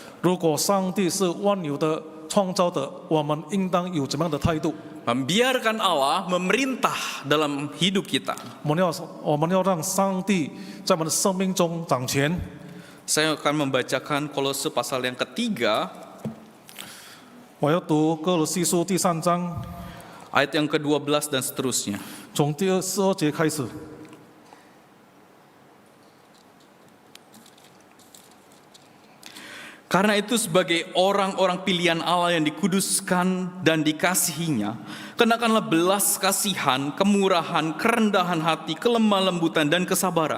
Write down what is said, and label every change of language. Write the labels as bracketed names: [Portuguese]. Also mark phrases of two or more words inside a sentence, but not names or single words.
[Chinese] 如果上帝是万有的创造的，我们应当有怎么样的态度？ [Indonesian] Membiarkan Allah memerintah dalam hidup kita. [Chinese] 我们要让上帝在我们的生命中掌权。 [Indonesian] Saya akan membacakan Kolose pasal yang ketiga, [Chinese] 我要读哥罗西书第3章， [Indonesian] ayat yang ke-12 dan seterusnya. [Chinese] 从第12节开始。 [Indonesian] Karena itu sebagai orang-orang pilihan Allah yang dikuduskan dan dikasihinya, kenakanlah belas kasihan, kemurahan, kerendahan hati, kelemah lembutan dan kesabaran.